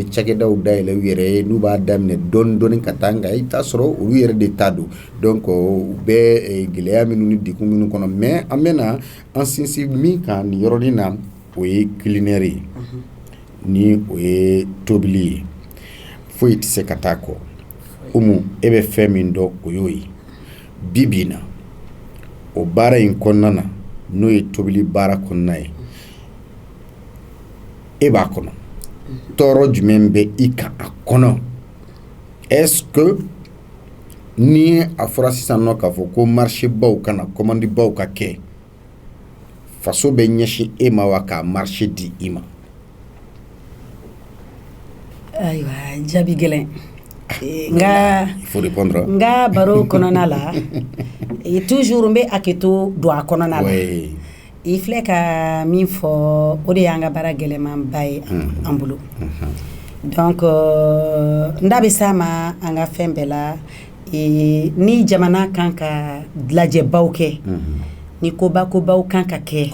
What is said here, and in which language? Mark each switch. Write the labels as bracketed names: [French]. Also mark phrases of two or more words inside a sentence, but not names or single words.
[Bambara] cakɛdaw dayɛlɛ u yɛrɛ ye n'u b'a daminɛ dɔɔni ka taa nka i t'a sɔrɔ olu yɛrɛ de ta don donc u bɛ gɛlɛya minnu ni degun minnu kɔnɔ mais an bɛna an sinsin min kan nin yɔrɔnin na o ye culinaire ye ni o ye tobili ye foyi tɛ se ka taa kɔ Umu e bɛ fɛn min dɔn o y'o ye bi bi in na o baara in kɔnɔna na n'o ye tobili baara kɔnɔna ye e b'a kɔnɔ tɔɔrɔ jumɛn bɛ i kan a kɔnɔ [French] est-ce que [Bambara] ni a fɔra sisan nɔ k'a fɔ ko marché baw kana commande baw ka kɛ faso bɛ ɲɛsin e ma wa k'a marché di i ma ayiwa jaabi gɛlɛn nga [French] il faut répondre [Bambara] nga baro kɔnɔna la toujours n bɛ hakɛto don a kɔnɔna la i filɛ ka min fɔ o de y'an ka baara gɛlɛmanba ye an bolo donc n da bɛ s'a ma an ka fɛn bɛɛ la ni jamana kan ka lajɛbaw kɛ ni kobaw kan ka kɛ